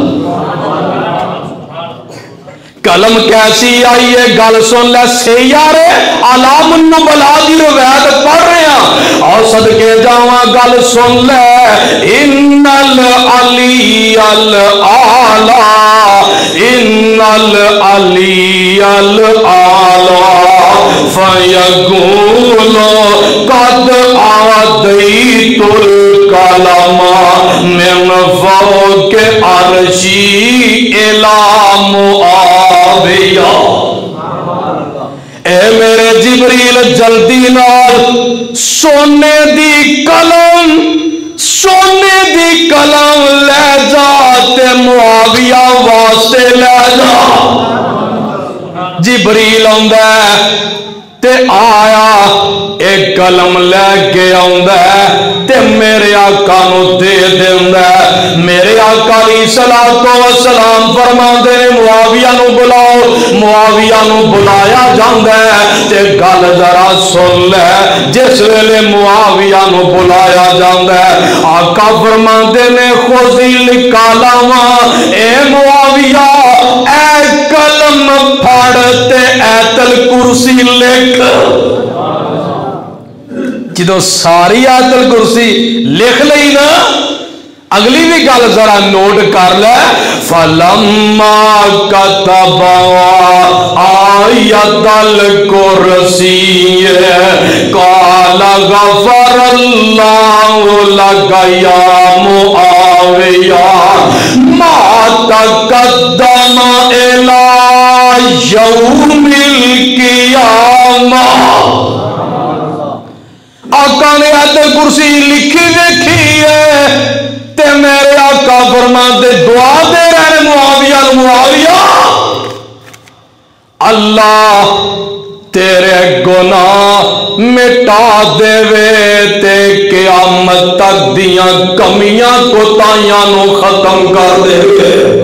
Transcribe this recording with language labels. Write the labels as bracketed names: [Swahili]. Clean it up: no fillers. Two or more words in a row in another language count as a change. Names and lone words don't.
[Punjabi] قلم کیسی آئی ہے گل سن لے سیارے علام النبلا دی روایت پڑھ رہے ہیں اور صدقے جاواں گل سن لے [Arabic] ان العلی الاعلی ان العلی الاعلی فیقول قد آدیت الکلام من فوق عرشی الی معاویہ [Punjabi] اے میرے جبریل جلدی نال سونے دی قلم لے جا تے معاویہ واسطے لے جا جبریل آندا تے آیا ایک قلم لے کے آندا تے میرے آقا نو دے دیندا میرے آقا علیہ الصلوۃ والسلام فرماندے نے معاویہ نو بلاؤ معاویہ نو بلایا جاندا تے گل ذرا سن لے جس ویلے معاویہ نو بلایا جاندا آقا فرماندے نے [Arabic] خذل کلام [Punjabi] اے معاویہ اے قلم پھڑ تے ایت الکرسی لکھ جدو ساری آیت الکرسی لکھ لئی نا اگلی بھی گل ذرا نوٹ کر لے [Arabic] فلما کتب آیت الکرسی قال غفر اللہ لک یا معاویہ ما تقدم الی یوم القیامہ [Punjabi] آقا نے آیت الکرسی لکھی دیکھی ہے تے میرے آقا فرماندے دعا دے رہے معاویہ اللہ تیرے گناہ مٹا دے وے تے قیامت تک دیاں کمیاں کوتاہیاں نو ختم کر دے وے۔